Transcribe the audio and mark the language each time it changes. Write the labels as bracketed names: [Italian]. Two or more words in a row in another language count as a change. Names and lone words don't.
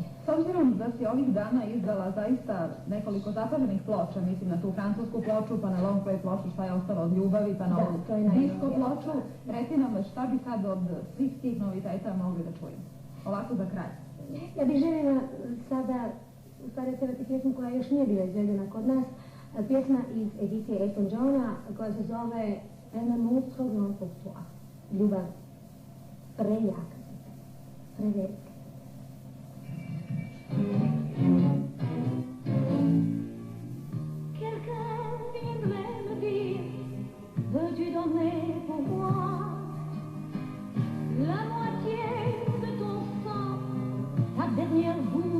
[Croatian] S obzirom da si ovih dana izdala zaista nekoliko zapaženih ploča, mislim na tu francusku ploču, pa na long play ploču, šta je ostalo od ljubavi, pa na ovu disco ploču, reci nam šta bi sad od svih tih noviteta mogli da čujemo? Ovako za kraj. Ja bih željela sada u stvari odsevati pjesmu koja još nije bila izvedena kod nas, pjesma iz edicije Elton Johna koja se zove Un amour trop grand pour toi. Ljubav prejaka, prevelika. [French] Quelqu'un viendrait me dire, veux-tu donner pour moi la moitié de ton sang, ta dernière